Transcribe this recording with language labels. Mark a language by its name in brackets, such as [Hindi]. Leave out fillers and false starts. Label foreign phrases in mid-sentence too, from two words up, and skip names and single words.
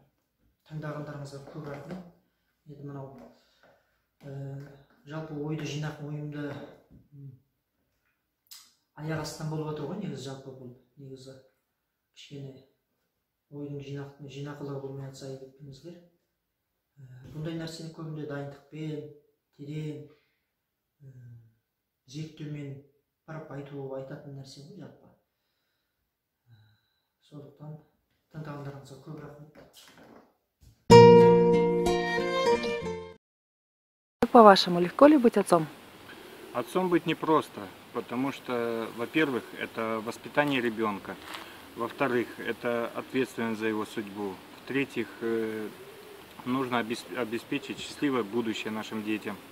[Kazakh] Тыңдағандарыңызға көп рахмет. Енді мынау жалпы ойды жинақ ойымды аяқ астынан болып отыр ғой, негізі жалпы бұл негізі кішкене ойдың жинақылығы болмай жатса айтыңыздар. Бұндай нәрсені көбінде дайындықпен, терең зерттеумен барып айтатын нәрсе ғой жалпы. Сондықтан тыңдағандарыңызға көп рахмет. [Russian] Как по-вашему, легко ли быть отцом? Отцом быть непросто, потому что, во-первых, это воспитание ребенка, во-вторых, это ответственность за его судьбу, в-третьих, нужно обеспечить счастливое будущее нашим детям.